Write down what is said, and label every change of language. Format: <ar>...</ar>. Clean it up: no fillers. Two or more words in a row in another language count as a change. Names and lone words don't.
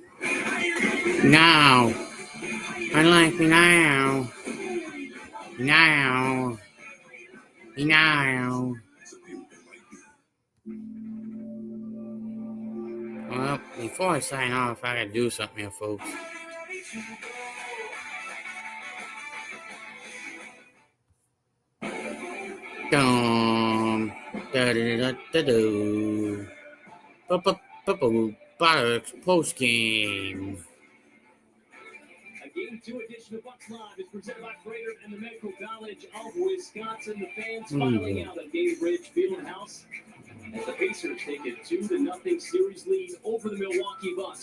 <en>Now. I like me now. Now. Now. Well, before I sign off, I gotta do something here, folks. Dum, da da da da do. Buttocks post game. A Game 2 edition of Bucks Live is presented by Freighter and the Medical College of Wisconsin. The fans filing out at Gainbridge Fieldhouse as the Pacers take a 2-0 series lead over the Milwaukee Bucks.</en>